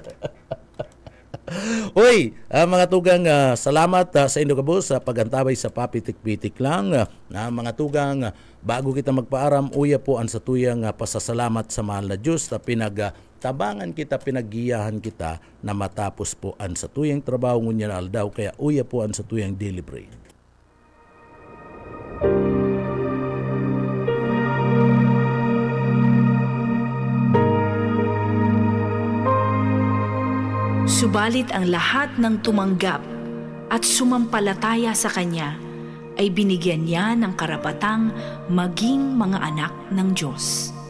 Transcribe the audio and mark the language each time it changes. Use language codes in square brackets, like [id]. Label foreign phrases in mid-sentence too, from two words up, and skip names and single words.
[bik] Uy, mga tugang, salamat sa inyo kabos sa pagantabay sa papitik-pitik lang. Mga tugang, bago kita magpaaram, uya po ang satuyang pasasalamat sa mahal na Diyos na pinagtabangan kita, pinaggiyahan kita na matapos po ang satuyang trabaho ngunya na aldaw. Kaya uya po ang satuyang [en] daily bread. [tl] Subalit ang lahat ng tumanggap at sumampalataya sa Kanya ay binigyan niya ng karapatang maging mga anak ng Diyos.